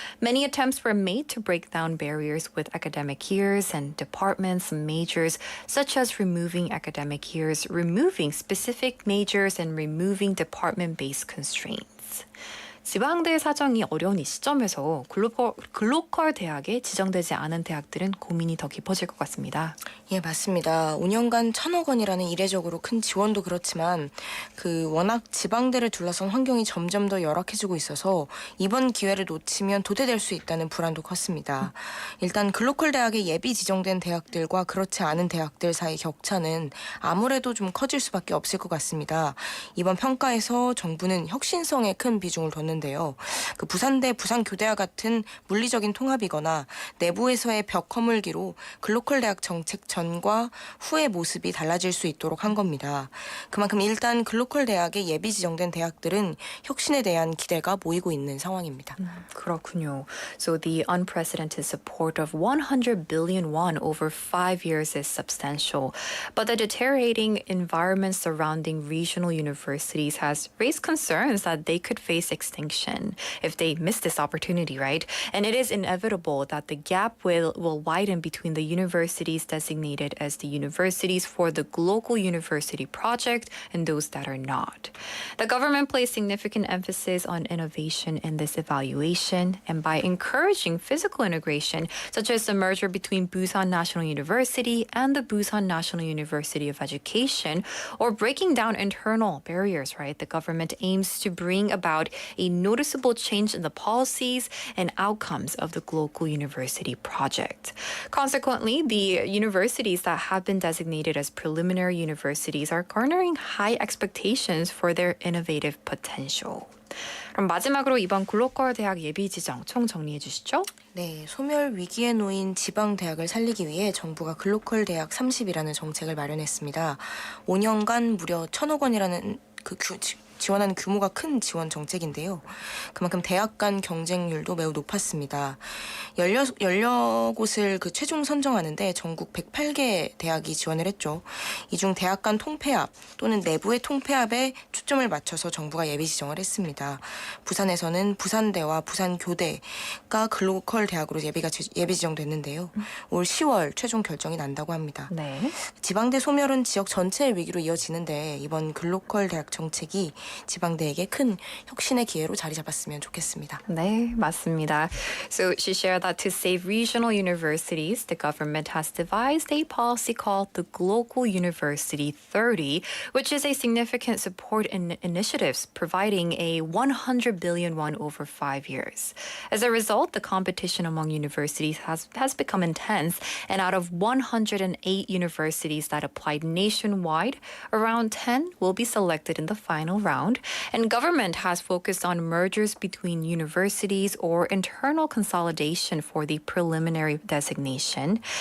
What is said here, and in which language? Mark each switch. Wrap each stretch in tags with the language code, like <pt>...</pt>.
<en>Many attempts were made to break down barriers with academic years and departments and majors, such as removing academic years, removing specific majors, and removing department-based constraints.</en> <ko>지방대 사정이 어려운 이 시점에서 글로컬 대학에 지정되지 않은 대학들은 고민이 더 깊어질 것 같습니다. 예, 맞습니다. 5년간 1,000억 원이라는 이례적으로 큰 지원도 그렇지만 워낙 지방대를 둘러싼 환경이 점점 더 열악해지고 있어서 이번 기회를 놓치면 도태될 수 있다는 불안도 컸습니다. 일단 글로컬 대학에 예비 지정된 대학들과 그렇지 않은 대학들 사이 격차는 아무래도 좀 커질 수밖에 없을 것 같습니다. 이번 평가에서 정부는 혁신성에 큰 비중을 뒀는데요. 부산대, 부산교대와 같은 물리적인 통합이거나 내부에서의 벽 허물기로 글로컬 대학 정책 전과 후의 모습이 달라질 수 있도록 한 겁니다. 그만큼 일단 글로컬 대학에 예비 지정된 대학들은 혁신에 대한 기대가 모이고 있는 상황입니다. 그렇군요.</ko> <en>So the unprecedented support of 100 billion won over 5 years is substantial, but the deteriorating environment surrounding regional universities has raised concerns that they could face extinction if they miss this opportunity, right? And it is inevitable that the gap will widen between the universities designated as the universities for the Global University Project and those that are not. The government placed significant emphasis on innovation in this evaluation, and by encouraging physical integration, such as the merger between Busan National University and the Busan National University of Education, or breaking down internal barriers, right? The government aims to bring about a noticeable change in the policies and outcomes of the Global University Project. Consequently, the universities that have been designated as preliminary universities are garnering high expectations for their innovative potential.</en> <ko>그럼 마지막으로 이번 글로컬 대학 예비 지정 총 정리해 주시죠. 네, 소멸 위기에 놓인 지방 대학을 살리기 위해 정부가 글로컬 대학 30이라는 정책을 마련했습니다. 5년간 무려 1,000억 원이라는 지원하는 규모가 큰 지원 정책인데요. 그만큼 대학 간 경쟁률도 매우 높았습니다. 10곳을 최종 선정하는데 전국 108개 대학이 지원을 했죠. 이 중 대학 간 통폐합 또는 내부의 통폐합에 초점을 맞춰서 정부가 예비 지정을 했습니다. 부산에서는 부산대와 부산교대가 글로컬 대학으로 예비 지정됐는데요. 올 10월 최종 결정이 난다고 합니다. 네. 지방대 소멸은 지역 전체의 위기로 이어지는데 이번 글로컬 대학 정책이 지방대에게 큰 혁신의 기회로 자리 잡았으면 좋겠습니다. 네, 맞습니다.</ko> <en>So she shared that to save regional universities, the government has devised a policy called the Global University 30, which is a significant support in initiatives providing a 100 billion won over 5 years. As a result, the competition among universities has become intense, and out of 108 universities that applied nationwide, around 10 will be selected in the final round, and government has focused on mergers between universities or internal consolidation for the preliminary designation.</en>